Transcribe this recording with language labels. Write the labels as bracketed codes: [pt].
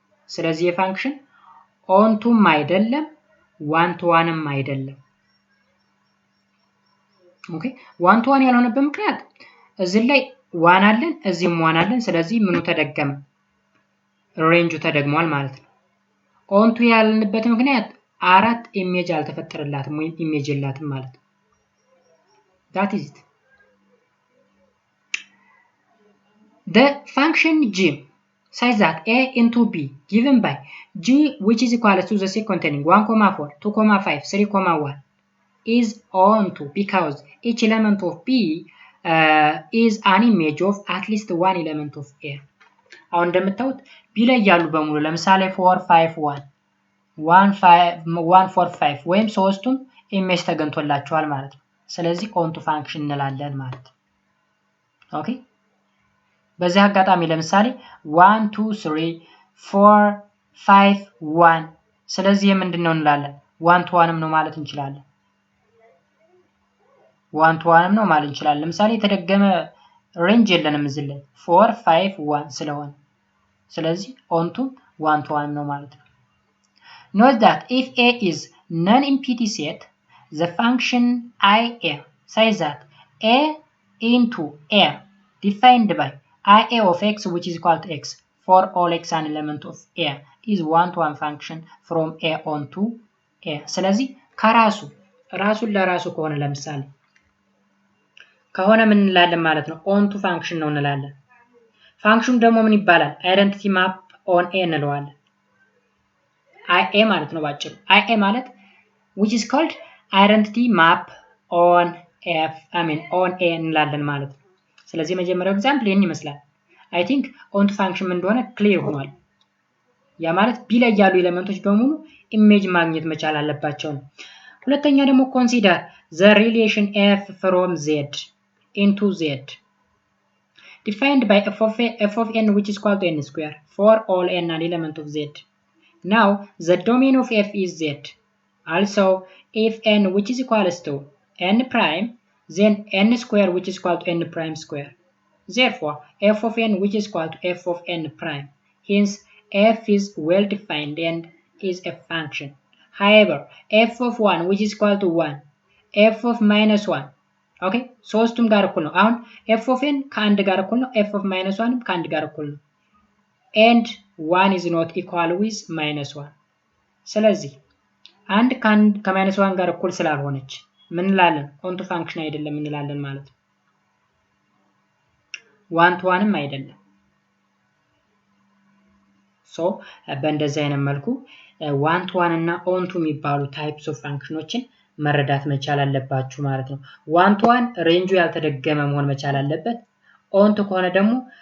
[am] ስለዚህ የፋንክሽን ኦንቱም አይደለም ዋን ቱ ዋንም አይደለም። ኦኬ ዋን ቱ ዋን ያልሆነበት ምክንያት እዚህ ላይ ዋን አለን እዚህም ዋን አለን። ስለዚህ ምኑ ተደገመ? ሬንጁ ተደግሟል ማለት ነው። ኦንቱ ያልንበት ምክንያት 4 ኢሜጅ አልተፈጠረላትም ወይም ኢሜጅ የላትም ማለት ነው። [en] that is it. The function g says that a into b given by g which is equal to the set containing 1, 4, 2, 5, 3, 1 is onto because each element of b is an image of at least one element of a. [am] አሁን እንደምታዩት ቢ ላይ ያሉ በሙሉ ለምሳሌ 4 5 1 1 4 5 ወይም ሶስቱም ኢሜጅ ተገኝቶላቸዋል ማለት ነው። ስለዚህ ኦንቱ ፋንክሽን እንላለን ማለት ነው። ኦኬ በዚህ አጋጣሚ ለምሳሌ 1 2 3 4 5 1 ስለዚህ ምንድነው እንላለን? 1 to 1 ነው ማለት እንችላለን። 1 to 1 ነው ማለት እንችላለን። ለምሳሌ የተደገመ ሬንጅ የለንም እዚህ ላይ 4 5 1 ስለሆነ ስለዚህ ኦንቱ 1 to 1 ነው ማለት ነው። [en] Note that if a is non-empty set, the function ia says that a into a defined by ia of x which is equal to x for all x an element of a is one to one function from a onto a. [am] ስለዚህ ራሱን ለራሱ ከሆነ ለምሳሌ ከሆነ ምን እንላለን ማለት ነው? ኦንቱ ፋንክሽን ነው እንላለን። ፋንክሽኑ ደግሞ ምን ይባላል? አይደንቲቲ ማፕ ኦን ኤ እንለዋለን። IA ማለት ነው ባጭሩ። IA ማለት [en] which is called identity map on on A [am] እንላለን ማለት ነው። ስለዚህ የመጀመሪያው ኤግዛምፕል ይሄን ይመስላል። አይ ቲንክ ኦንቱ ፋንክሽን እንደሆነ ክሊር ሆኗል። ያ ማለት ቢ ላይ ያሉ ኤሌመንቶች በሙሉ ኢሜጅ ማግኘት መቻል አለባቸው ነው። ሁለተኛ ደግሞ ኮንሲደር [en] the relation f from z into z defined by f of n which is equal to n square for all n an element of z. Now the domain of f is z. Also if n which is equal to n prime then n square which is equal to n prime square. Therefore f of n which is equal to f of n prime. Hence f is well defined and is a function. However f of 1 which is equal to 1 f of minus 1 okay [am] ሶስቱም ጋር እኩል ነው። [en] አሁን f of n ከአንድ ጋር እኩል ነው። f of minus 1 ከአንድ ጋር እኩል ነው። and 1 is not equal with minus 1. [am] ስለዚህ አንድ ከማይነስ 1 ጋር እኩል ስላልሆነች ምን እንላለን? ኦንቱ ፋንክሽን አይደለም እንላለን ማለት ነው። 1 to 1ም አይደለም። ሶ በእንደዚህ አይነት መልኩ 1 to 1 እና ኦንቱ የሚባሉ ታይፕስ ኦፍ ፋንክሽኖችን መረዳት መቻል አለባችሁ ማለት ነው። 1 to 1 ሬንጁ ያልተደገመ መሆን መቻል አለበት። ኦንቱ ከሆነ ደግሞ